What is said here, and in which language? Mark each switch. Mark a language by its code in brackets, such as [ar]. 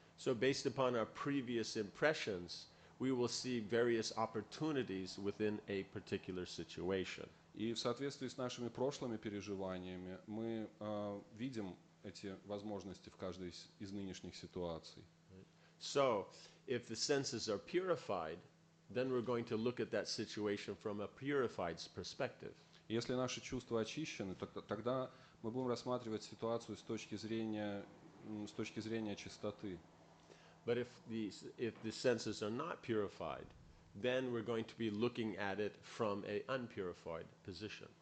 [en] So based upon our previous impressions, we will see various opportunities within a particular situation. [ru] И в соответствии с нашими прошлыми переживаниями мы видим эти возможности в каждой из нынешних ситуаций. [en] So if the senses are purified, then we're going to look at that situation from a purified perspective. [ru] Если наши чувства очищены, тогда мы будем рассматривать ситуацию с точки зрения чистоты. [en] But if the senses are not purified, then we're going to be looking at it from an unpurified position.